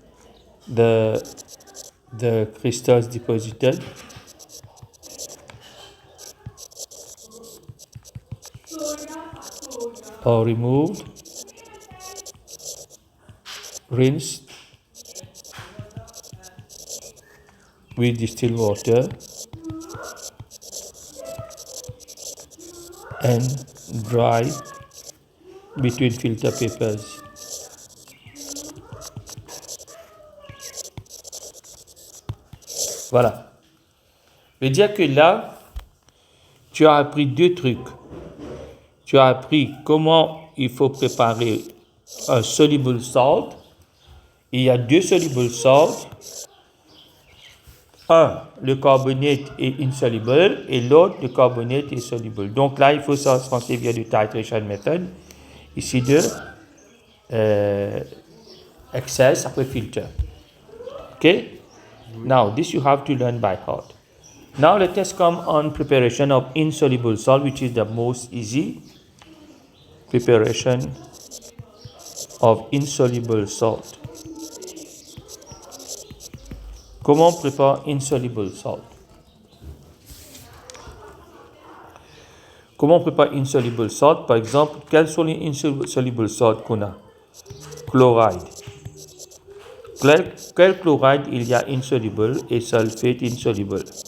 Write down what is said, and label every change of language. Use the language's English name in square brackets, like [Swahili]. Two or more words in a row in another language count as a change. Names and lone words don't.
[English] The crystals deposited or removed, rinsed with distilled water and dry between filter papers. [French] Voilà. Je veux dire que là, tu as appris deux trucs. Tu as appris comment il faut préparer un [English] soluble salt. [French] Il y a deux [English] soluble salt. [French] Un, le carbonate est insoluble et l'autre, le carbonate est soluble. Donc là, il faut s'en servir du [English] titration method. [French] Ici de excess après filter. Okay? [English] Now, this you have to learn by heart. Now let us come on preparation of insoluble salt, which is the most easy. Preparation of insoluble salt. [French] Comment on prépare [English] insoluble salt? [French] Comment on prépare [English] insoluble salt? [French] Par exemple, quels sont les [English] insoluble salt [French] qu'on a? Chloride. Quel chloride il y a insoluble et sulfate insoluble?